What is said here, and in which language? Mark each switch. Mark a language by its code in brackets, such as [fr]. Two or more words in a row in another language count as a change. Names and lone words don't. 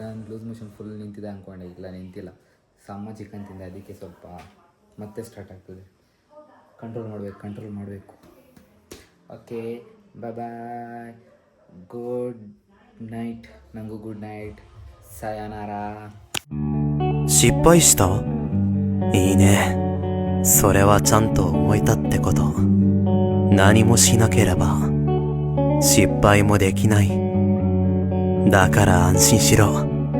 [kn] ನಾನು [en] loose motion [kn] ಫುಲ್ ನಿಂತಿದೆ ಅಂದ್ಕೊಂಡೆ, ಇಲ್ಲ ನಿಂತಿಲ್ಲ. ಸಾಮ ಚಿಕನ್ ತಿಂದೆ, ಅದಕ್ಕೆ ಸ್ವಲ್ಪ ಮತ್ತೆ ಸ್ಟಾರ್ಟ್ ಆಗ್ತದೆ. ಕಂಟ್ರೋಲ್ ಮಾಡಬೇಕು. [en] okay bye bye. good night. ನನಗೂ good night. [kn] ಸಾಯನಾರ. [ja] 失敗した？いいね。それはちゃんと動いたってこと。何もしなければ失敗もできない。だから安心しろ。